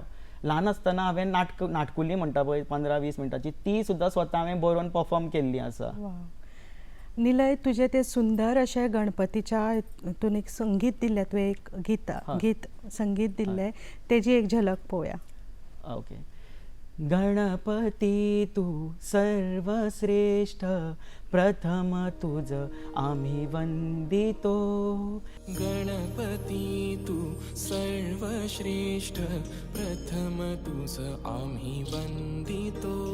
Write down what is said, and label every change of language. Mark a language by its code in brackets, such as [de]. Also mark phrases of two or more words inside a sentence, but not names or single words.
[kok] ल्हान आसतना हांवें नाटकुली म्हणटा पळय 15-20 मिनटाची, ती सुद्दां स्वता हांवें बरोवन परफॉर्म केल्ली आसा. निलय, तुजें तें सुंदर अशें गणपतीच्या हितून एक संगीत दिल्लें, तुवें एक गीत संगीत दिल्लें, तेजी एक झलक पळोवया. ओके. [mr] गणपती तू सर्वश्रेष्ठ, प्रथम तुझ आम्ही वंदितो. गणपती तू सर्वश्रेष्ठ, प्रथम तुझ आम्ही वंदितो.